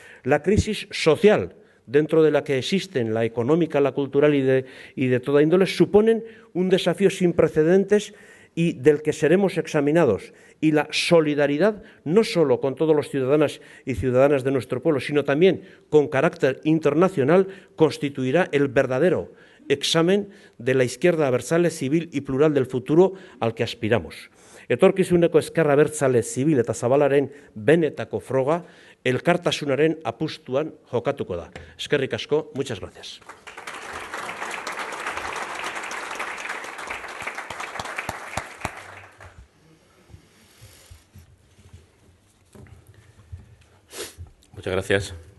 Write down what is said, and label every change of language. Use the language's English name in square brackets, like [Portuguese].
[Spanish] La crisis social, dentro de la que existen la económica, la cultural y de toda índole, suponen un desafío sin precedentes y del que seremos examinados. Y la solidaridad, no solo con todos los ciudadanas y ciudadanas de nuestro pueblo, sino también con carácter internacional, constituirá el verdadero examen de la izquierda abertzale, civil y plural del futuro al que aspiramos. [Basque] Etorkizuneko ezkerra abertzale, zibil eta zabalaren benetako froga, elkartasunaren apustuan jokatuko da. Eskerrik asko, [Spanish] muchas gracias. Muchas gracias.